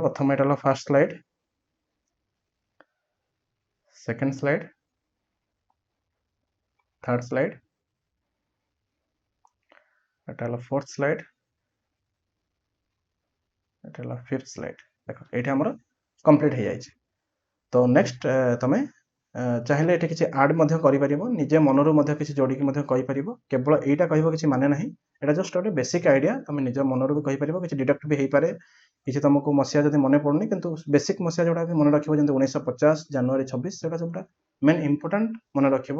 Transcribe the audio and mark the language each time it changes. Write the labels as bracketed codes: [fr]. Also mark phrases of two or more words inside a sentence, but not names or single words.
[or] ପ୍ରଥମ ଏଟା [en] first slide, second slide, third slide, एटा fourth slide, एटा fifth slide। [or] ଦେଖ ଏଇଠି ଆମର କମ୍ପ୍ଲିଟ୍ ହେଇଯାଇଛି। ତ ନେକ୍ସଟ ତମେ ଚାହିଁଲେ ଏଠି କିଛି ଆଡ୍ ମଧ୍ୟ କରିପାରିବ, ନିଜେ ମନରୁ ମଧ୍ୟ କିଛି ଯୋଡ଼ିକି ମଧ୍ୟ କହିପାରିବ। କେବଳ ଏଇଟା କହିବ କିଛି ମାନେ ନାହିଁ, ଏଇଟା ଜଷ୍ଟ ଗୋଟେ [en] basic idea, [or] ତମେ ନିଜ ମନରୁ ବି କହିପାରିବ, କିଛି ଡିଡକ୍ଟ ବି ହେଇପାରେ, କିଛି ତମକୁ ମସିହା ଯଦି ମନେ ପଡୁନି, କିନ୍ତୁ ବେସିକ୍ ମସିହା ଯୋଉଟା ବି ମନେ ରଖିବ, ଯେମିତି 1950 ଜାନୁଆରୀ 26, ସେଟା ଯୋଉଟା [en] main important [or] ମନେ ରଖିବ।